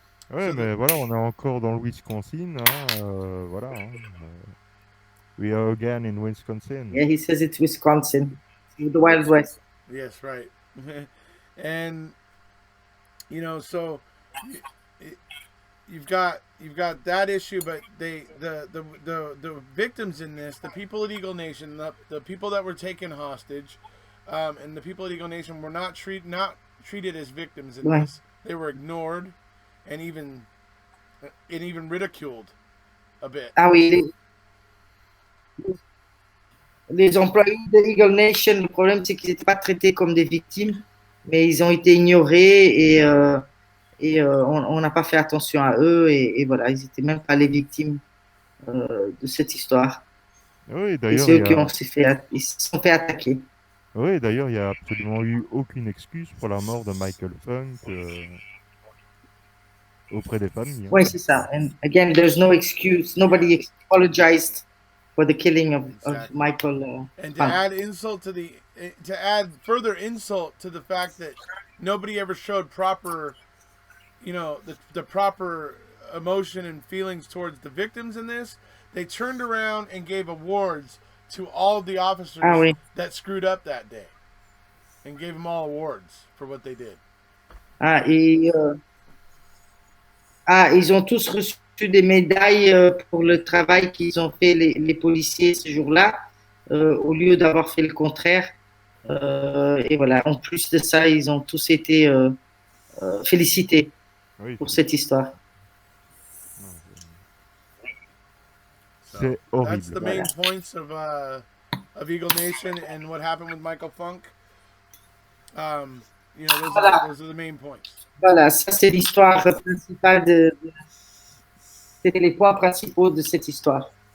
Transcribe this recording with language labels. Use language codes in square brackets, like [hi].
[fr] Ouais, mais voilà, on est encore dans le Wisconsin, hein, voilà. [en] Hein, we are again in Wisconsin. Yeah, he says it's Wisconsin, the Wild West. Yes, right. And you know, so you've got that issue, but the victims in this, the people at Eagle Nation, the people that were taken hostage, and the people at Eagle Nation were not treated as victims in this. They were ignored and even ridiculed a bit. [fr] Ah oui, les employés de Eagle Nation, le problème c'est qu'ils n'étaient pas traités comme des victimes, mais ils ont été ignorés et on n'a pas fait attention à eux, et voilà, ils n'étaient même pas les victimes de cette histoire. Oui, et c'est eux qui se sont fait attaquer. Oui, d'ailleurs, il n'y a absolument eu aucune excuse pour la mort de Michael Funk auprès des familles. Hein. Oui, c'est ça. [en] And again, there's no excuse. Nobody apologized for the killing of Michael and Funk. To add further insult to the fact that nobody ever showed proper, you know, the proper emotion and feelings towards the victims in this, they turned around and gave awards to all of the officers that screwed up that day, and gave them all awards for what they did. [fr] Ils ont tous reçu des médailles pour le travail qu'ils ont fait, les policiers, ce jour-là, au lieu d'avoir fait le contraire. Et voilà, en plus de ça, ils ont tous été félicités pour cette histoire. C'est horrible. [en] That's the main points of Eagle Nation and what happened with Michael Funk. You know, those are the main points. [fr] Voilà, ça c'est l'histoire principale c'était les points principaux de cette histoire.